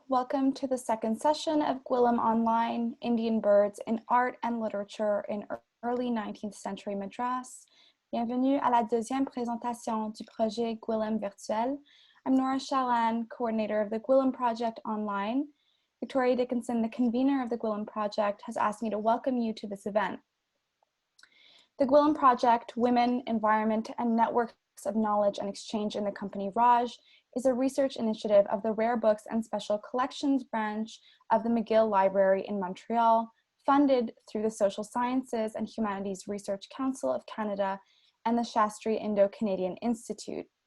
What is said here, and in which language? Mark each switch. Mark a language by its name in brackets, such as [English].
[English] Welcome to the second session of Gwillim Online, Indian Birds in Art and Literature in Early 19th Century Madras. [French] Bienvenue à la deuxième présentation du projet Gwillim Virtuel. [English] I'm Nora Shalan, coordinator of the Gwillim Project Online. Victoria Dickinson, the convener of the Gwillim Project, has asked me to welcome you to this event. The Gwillim Project, Women, Environment, and Networks of Knowledge and Exchange in the Company Raj is a research initiative of the Rare Books and Special Collections branch of the McGill Library in Montreal, funded through the Social Sciences and Humanities Research Council of Canada and the Shastri Indo-Canadian Institute.